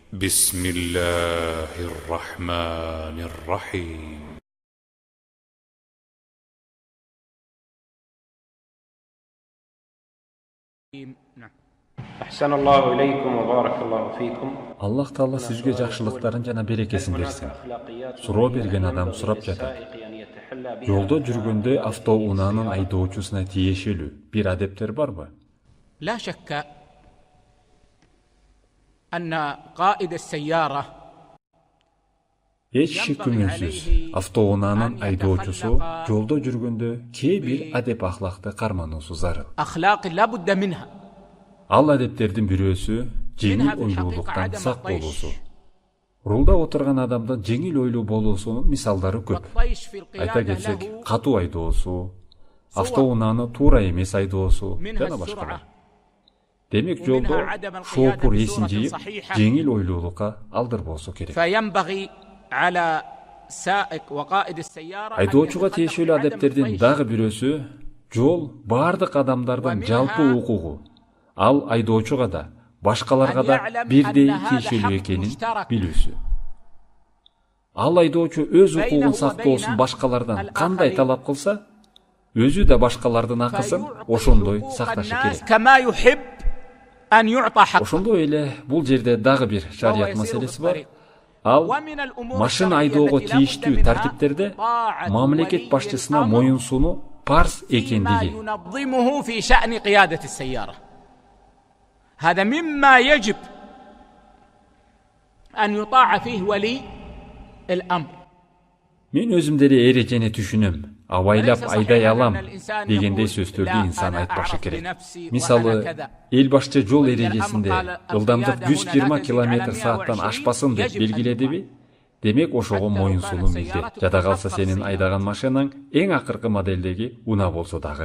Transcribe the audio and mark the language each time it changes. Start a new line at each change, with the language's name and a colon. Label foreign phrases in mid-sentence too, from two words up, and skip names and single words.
Arabic: بسم الله الرحمن الرحيم. أحسن الله إليكم وبارك الله فيكم.
Kyrgyz: Allah Taala sizge жақшылықтарын жана берекесин берсин. Суроо берген адам сурап жатат. Жолдо жүргөндө автоунаанын айдоочусуна тиешелүү бир адептер барбы?
Arabic: لا شك أن قائد السيارة
Kyrgyz: Эч күмөнсүз автоунаанын айдоочусу жолдо жүргөндө кээ бир адеп ахлакты кармануусу зарыл.
Arabic: أخلاق لا بد منها.
Kyrgyz: Ал адептердин бирөөсү жеңил ойлуулуктан сак болуусу. Рулда отурган адамдын жеңил ойлуу болуусунун мисалдары көп. Айта кетсек, катуу айдоосу, автоунааны туура эмес айдоосу жана башкалар. Демек жолдо шоопур эсин жыйып, жеңил ойлуулукка алдырбоосу керек.
Arabic: فينبغي على سائق وقائد السيارة
Kyrgyz: Айдоочуга тиешелүү адептердин дагы бирөөсү жол бардык адамдардын жалпы укугу. Ал айдоочуга да, башкаларга да бирдей тиешелүү экенин билүүсү. Ал айдоочу өз укугун сактоосун башкалардан кандай талап кылса, өзү да башкалардын акысын ошондой сакташы керек.
Arabic: كما يحب أن يعطى حقه.
Kyrgyz: Ошондой эле бул жерде дагы бир шарият маселеси бар. Ал машина айдоого тийиштүү тартиптерде мамлекет башчысына моюнсунуу парз экендиги.
Arabic: ينظمه في شأن قيادة السيارة. هذا مما يجب أن يطاع فيه ولي الأمر.
Kyrgyz: Мен өзүм деле эрежени түшүнөм. Абайлап айдай алам дегендей сөздөрдү инсан айтпашы керек. Мисалы, эл башчы жол эрежесинде ылдамдык 120 км/сааттан ашпасын деп белгиледиби? Демек ошого моюнсунуу милдет. Жада калса сенин айдаган машинаң эң акыркы модельдеги уна болсо дагы.